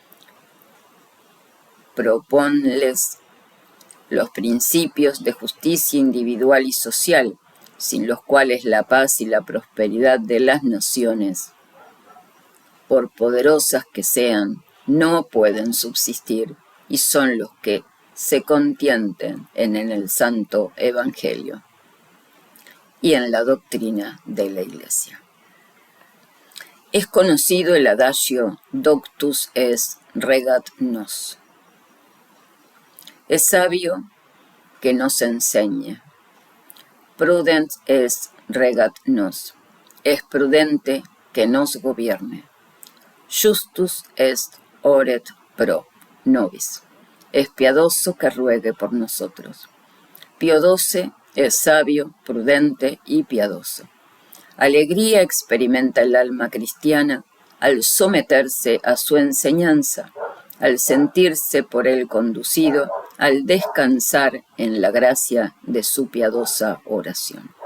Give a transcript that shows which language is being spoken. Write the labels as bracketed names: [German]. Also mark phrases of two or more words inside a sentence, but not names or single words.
[Spanish] Proponles los principios de justicia individual y social, sin los cuales la paz y la prosperidad de las naciones, por poderosas que sean, no pueden subsistir, y son los que se contienen en el Santo Evangelio y en la doctrina de la Iglesia. Es conocido el adagio [Latin] Doctus est regat nos. [Spanish] Es sabio que nos enseñe. [Latin] Prudent est regat nos. [Spanish] Es prudente que nos gobierne. [Latin] Justus est oret pro nobis. [Spanish] Es piadoso que ruegue por nosotros. Pío XII es sabio, prudente y piadoso. Alegría experimenta el alma cristiana al someterse a su enseñanza, al sentirse por él conducido, al descansar en la gracia de su piadosa oración.